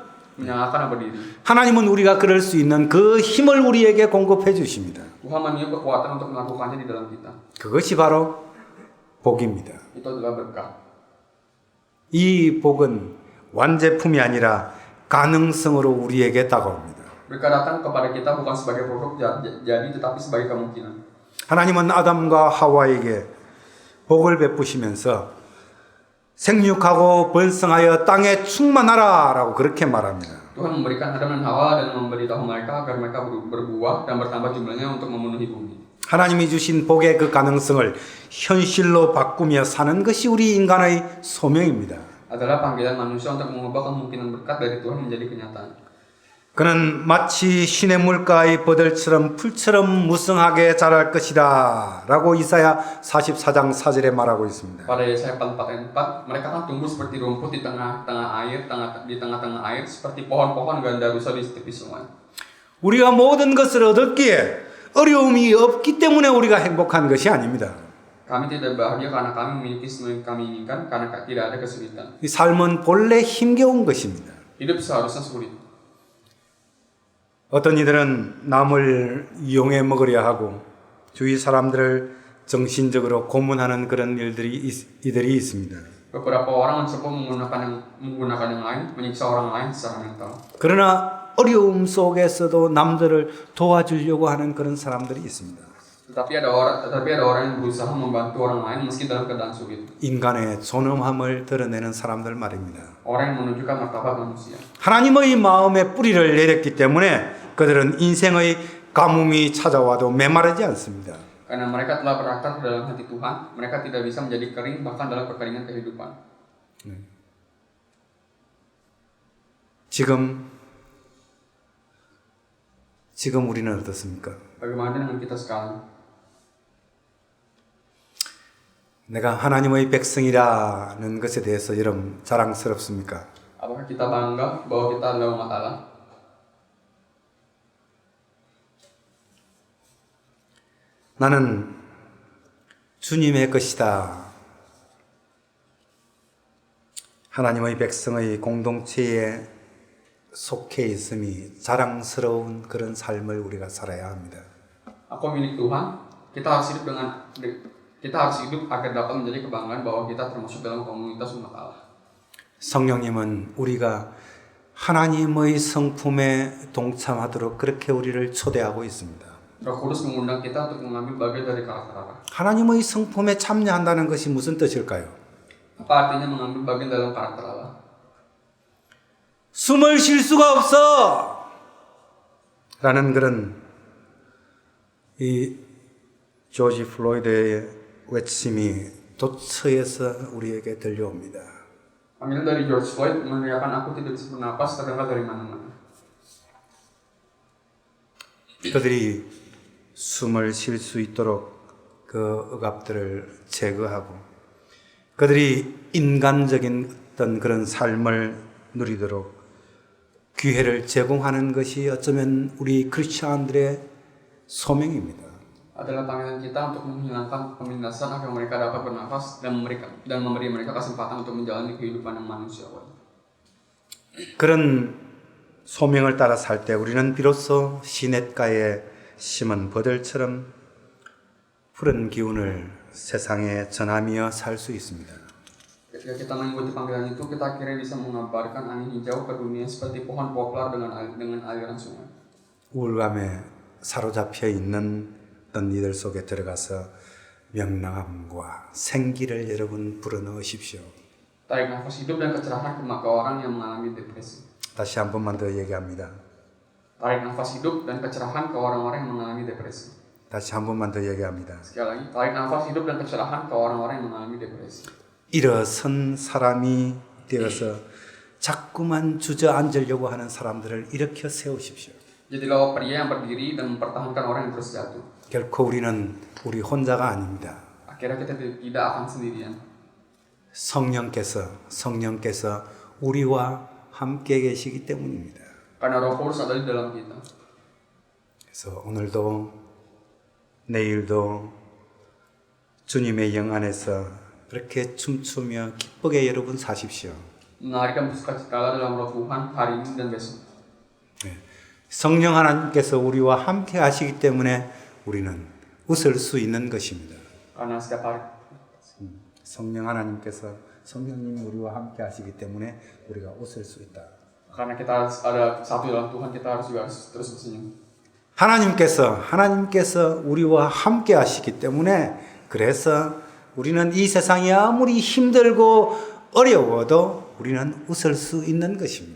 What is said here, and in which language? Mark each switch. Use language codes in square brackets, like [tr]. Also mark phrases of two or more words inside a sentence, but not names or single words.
[id] menyalahkan dan berdiri. [ko] 하나님은 우리가 그럴 수 있는 그 힘을 우리에게 공급해 주십니다. [id] Tuhan meniup kekuatan untuk melakukannya di dalam kita. [ko] 그것이 바로 복입니다. [id] Itu adalah berkah. [ko] 이 복은 완제품이 아니라 가능성으로 우리에게 다가옵니다. [id] Berkah datang kepada kita bukan sebagai produk jadi, tetapi sebagai kemungkinan. [ko] 하나님은 아담과 하와에게 복을 베푸시면서 생육하고 번성하여 땅에 충만하라라고 그렇게 말합니다. [id] Tuhan memberikan Adam dan Hawa dan memberitahu mereka agar mereka berbuah dan bertambah jumlahnya untuk memenuhi bumi. [ko] 하나님이 주신 복의 그 가능성을 현실로 바꾸며 사는 것이 우리 인간의 소명입니다. [id] Adalah panggilan manusia untuk mengubah kemungkinan berkat dari Tuhan menjadi kenyataan. [ko] 그는 마치 신의 물가의 버들처럼 풀처럼 무성하게 자랄 것이다 라고 이사야 44장 4절에 말하고 있습니다. [id] Pada Yesaya 44:4, mereka akan tumbuh seperti rumput di tengah-tengah air, di tengah-tengah air, seperti pohon-pohon ganda rusa di tepi sungai. [ko] 우리가 모든 것을 얻었기에 어려움이 없기 때문에 우리가 행복한 것이 아닙니다. [id] Kami tidak bahagia karena kami memiliki semua yang kami inginkan, karena tidak ada kesulitan. [ko] 이 삶은 본래 힘겨운 것입니다. [id] Hidup seharusnya sulit. [ko] 어떤 이들은 남을 이용해 먹으려 하고 주위 사람들을 정신적으로 고문하는 그런 이들이 있습니다. [id] Beberapa orang mencoba menggunakan yang lain, menyiksa orang lain secara mental. [ko] 그러나 어려움 속에서도 남들을 도와주려고 하는 그런 사람들이 있습니다. [id] Tetapi ada orang yang berusaha membantu orang lain meski dalam keadaan sulit. [ko] 인간의 존엄함을 드러내는 사람들 말입니다. [id] Orang yang menunjukkan martabat manusia. [ko] 하나님의 마음에 뿌리를 내렸기 때문에 그들은 인생의 가뭄이 찾아와도 메마르지 않습니다. [id] Karena mereka telah berakar ke dalam hati Tuhan, mereka tidak bisa menjadi kering bahkan dalam kekeringan kehidupan. [ko] 지금 우리는 어떻습니까? [id] Bagaimana dengan kita sekarang? [ko] 내가 하나님의 백성이라는 것에 대해서 여러분 자랑스럽습니까? [id] Apakah kita bangga bahwa kita adalah umat Allah? [ko] 나는 주님의 것이다. 하나님의 백성의 공동체에 속해 있음이 자랑스러운 그런 삶을 우리가 살아야 합니다. [id] Aku milik Tuhan. Kita harus hidup agar dapat menjadi kebanggaan bahwa kita termasuk dalam komunitas umat Allah. [ko] 성령님은 우리가 하나님의 성품에 동참하도록 그렇게 우리를 초대하고 있습니다. [id] Roh Kudus mengundang kita untuk mengambil bagian dari karakter Allah. [ko] 하나님의 성품에 참여한다는 것이 무슨 뜻일까요? [id] Apa artinya mengambil bagian dalam karakter Allah? [ko] 숨을 쉴 수가 없어! 라는 그런 이 조지 플로이드의 외침이 도처에서 우리에게 들려옵니다. [id] Panggilan dari George Floyd meneriakkan aku tidak bisa bernapas terdengar dari mana-mana. [ko] 그들이 숨을 쉴 수 있도록 그 억압들을 제거하고 그들이 인간적인 어떤 그런 삶을 누리도록 기회를 제공하는 것이 어쩌면 우리 크리스천들의 소명입니다. [id] Adalah panggilan kita untuk menghilangkan penindasan agar mereka dapat bernafas dan memberi mereka kesempatan untuk menjalani kehidupan yang manusiawi. [ko] 그런 소명을 따라 살 때 우리는 비로소 시냇가에 심은 버들처럼 푸른 기운을 세상에 전하며 살 수 있습니다. [id] Ketika kita mengikuti panggilan itu, kita akhirnya bisa mengabarkan angin hijau ke dunia seperti pohon poplar dengan aliran sungai. [ko] 우울감에 사로잡혀 있는 어떤 이들 속에 들어가서 명랑함과 생기를 여러분 불어넣으십시오. [id] Tarik nafas hidup dan kecerahan ke orang yang mengalami depresi. [ko] 다시 한 번만 더 얘기합니다. [id] Tarik nafas hidup dan kecerahan ke orang-orang yang mengalami depresi. [ko] 다시 한 번만 더 얘기합니다. [id] Sekali lagi, tarik nafas hidup dan kecerahan ke orang-orang yang mengalami depresi. [ko] 일어선 사람이 되어서 자꾸만 주저앉으려고 하는 사람들을 일으켜 세우십시오. [id] Jadilah pria yang berdiri dan mempertahankan orang yang terus jatuh. [ko] 결코 우리는 우리 혼자가 아닙니다. [id] Akhirnya kita tidak akan sendirian. [ko] 성령께서 우리와 함께 계시기 때문입니다. [id] Karena Roh Kudus ada di dalam kita. [ko] 그래서 오늘도 내일도 주님의 영 안에서 그렇게 춤추며 기쁘게 여러분 사십시오. [id] Mengalihkan sukacita dalam Roh Tuhan hari ini dan besok. [ko] 성령 하나님께서 우리와 함께 하시기 때문에 우리는 웃을 수 있는 것입니다. [id] Karena setiap hari [ko] 성령 하나님께서 성령님이 우리와 함께 하시기 때문에 우리가 웃을 수 있다. [id] karena kita ada satu dalam Tuhan, kita harus juga terus bersenyum. [ko] 하나님께서 우리와 함께 하시기 때문에 그래서 우리는 이 세상이 아무리 힘들고 어려워도 우리는 웃을 수 있는 것입니다.